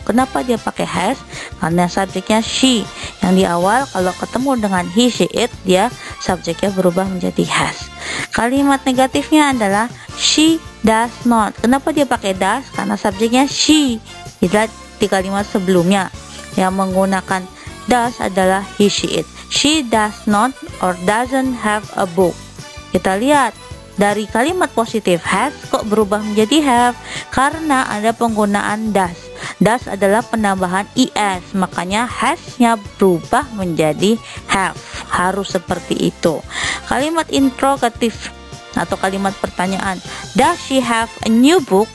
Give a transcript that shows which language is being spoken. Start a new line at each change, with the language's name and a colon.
Indonesian: Kenapa dia pakai has? Karena subjeknya she. Yang di awal kalau ketemu dengan he, she, it, dia subjeknya berubah menjadi has. Kalimat negatifnya adalah she does not. Kenapa dia pakai does? Karena subjeknya she. Kita di kalimat sebelumnya yang menggunakan does adalah he, she, it.
English: She does not or doesn't have a book.
Indonesian: Kita lihat dari kalimat positif has kok berubah menjadi have, karena ada penggunaan does. Does adalah penambahan is, makanya has-nya berubah menjadi have. Harus seperti itu. Kalimat interrogatif atau kalimat pertanyaan, does she have a new book?